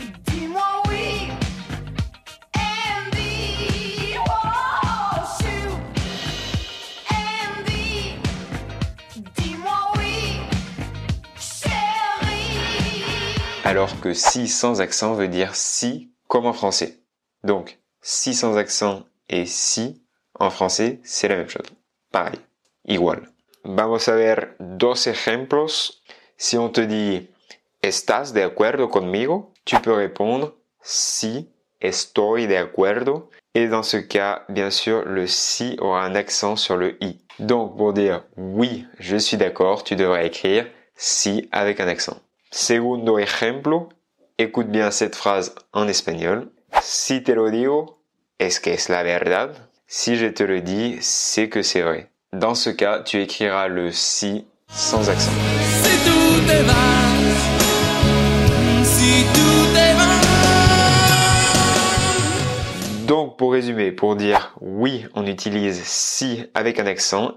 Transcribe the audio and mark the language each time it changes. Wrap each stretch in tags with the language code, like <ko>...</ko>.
<fr>Dis-moi oui, Andy, oh, shoot, Andy, dis-moi oui, chérie. Alors que si sans accent veut dire si comme en français. Donc si sans accent et si en français, c'est la même chose. Pareil, igual.</fr> <es>Vamos a ver dos ejemplos.</es> <fr>Si on te dit</fr> <es>¿Estás de acuerdo conmigo?</es> <fr>Tu peux répondre</fr> <es>si, estoy de acuerdo.</es> <fr>Et dans ce cas, bien sûr, le si aura un accent sur le i. Donc pour dire oui, je suis d'accord, tu devrais écrire si avec un accent.</fr> <es>Segundo ejemplo,</es> <fr>écoute bien cette phrase en espagnol.</fr> <es>Si te lo digo, es que es la verdad.</es> <fr>Si je te le dis, c'est que c'est vrai. Dans ce cas, tu écriras le si sans accent.</fr> <es>Si tú te vas, si tú te vas.</es> <fr>Donc, pour résumer, pour dire oui, on utilise si avec un accent.</fr>